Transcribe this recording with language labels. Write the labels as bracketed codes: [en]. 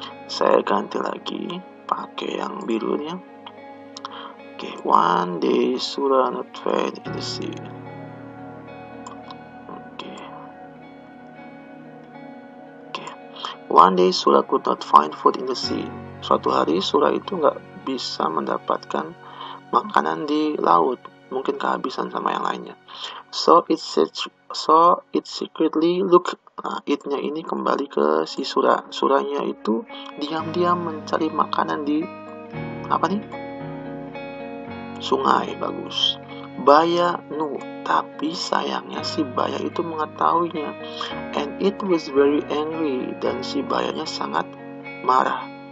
[id] Saya ganti lagi pakai yang birunya. Oke, [en] one day Sura not find in the sea. One day Sura could not find food in the sea. [id] Suatu hari Sura itu nggak bisa mendapatkan makanan di laut, mungkin kehabisan sama yang lainnya. [en] So it secretly look. [id] It-nya ini kembali ke si Sura. Suranya itu diam-diam mencari makanan di sungai. Bagus. [en] Baya knew, [id] tapi sayangnya si Baya itu mengetahuinya. [en] And it was very angry, [id] dan si Bayanya sangat marah.